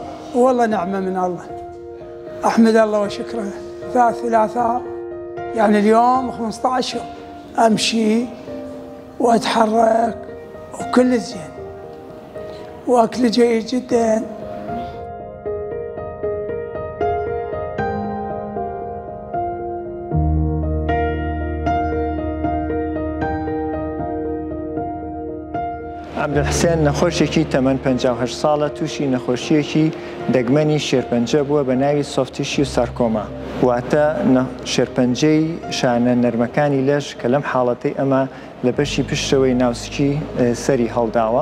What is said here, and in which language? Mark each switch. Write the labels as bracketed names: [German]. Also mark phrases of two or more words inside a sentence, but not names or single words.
[Arabic] والله نعمة من الله، أحمد الله وشكره. ثلاثاء يعني اليوم 15 يوم أمشي وأتحرك وكل زين وأكل جيد جدا. [Central Kurdish] عەبدولحسێن نەخۆشێکی تەمەن 58 ساڵە تووشی نەخۆشیەکی دەگمەنی شێرپەنجە بووە بە ناوی [English] soft tissue sarcoma, [Central Kurdish] واتە شێرپەنجەی شانە نەرمەکانی لەش کە لەم حاڵەتەی ئەمە لە بەشی پشتەوەی ناوسکی سەری هەڵداوە.